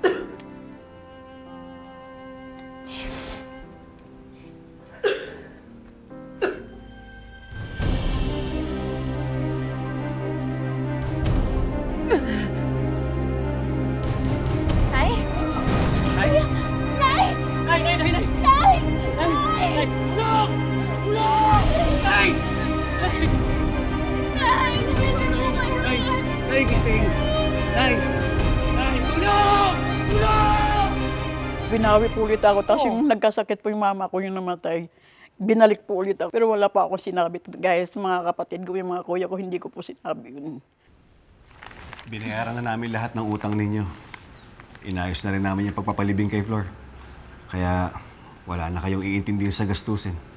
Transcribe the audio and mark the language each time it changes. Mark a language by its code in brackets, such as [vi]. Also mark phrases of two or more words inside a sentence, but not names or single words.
[tl] Nay? Nay! Nay! Nay! Nay! Nay! Nay! Nay! Nay! [en] Look! Look! [tl] Nay! Nay! Nay! Nay! Gising! Nay! Nay! Tulong! Tulong! Binawi po ulit ako. Tapos yung nagkasakit po yung mama ko yung namatay. Binalik po ulit ako. Pero wala pa ako sinabi. Gaya sa mga kapatid ko, yung mga kuya ko, hindi ko po sinabi yun. Binayaran na namin lahat ng utang ninyo. Inayos na rin namin yung pagpapalibing kay Flor. Kaya wala na kayong iintindihin sa gastusin.